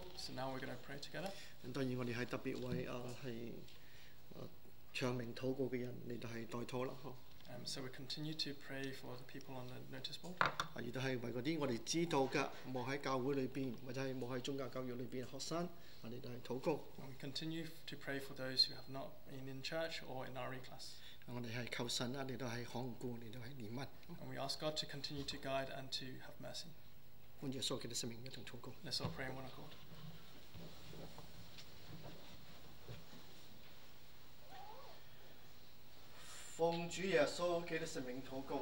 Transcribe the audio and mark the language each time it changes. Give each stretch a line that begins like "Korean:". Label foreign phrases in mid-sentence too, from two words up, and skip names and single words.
English: So now we're going to pray together.
Cantonese: 當然我哋係特別為係唱名禱告嘅人嚟到係代禱啦。
English: So we continue to pray for the people on the notice board.
Cantonese: 亦都係為嗰啲我哋知道嘅冇喺教會裏邊或者係冇喺宗教教育裏邊嘅學生，我哋都係禱告。
English: And we continue to pray for those who have not been in church or in RE class.
Cantonese: 我哋係求神嚟到係看顧，嚟到係憐憫。
English: And we ask God to continue to guide and to have mercy.
Cantonese: 按耶穌基督聖名一同禱告。
English: Let's all pray in one accord.
Cantonese: 奉主耶穌基督聖名禱告。